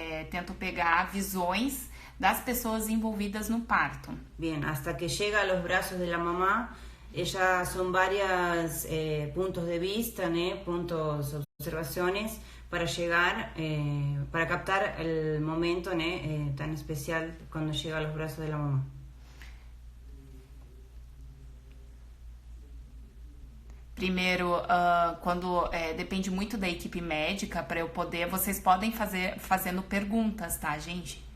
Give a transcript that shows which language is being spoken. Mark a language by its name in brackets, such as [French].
[Portuguese] tento pegar visões das pessoas envolvidas no parto. [Spanish] Bien, hasta que llega a los brazos de la mamá, Ella son varios puntos de vista, ¿no? Puntos, observaciones para llegar, para captar el momento, ¿no? Tan especial cuando llega a los brazos de la mamá. [Portuguese] Primeiro, quando depende muito da equipe médica, para eu poder, vocês podem fazendo perguntas, tá, gente?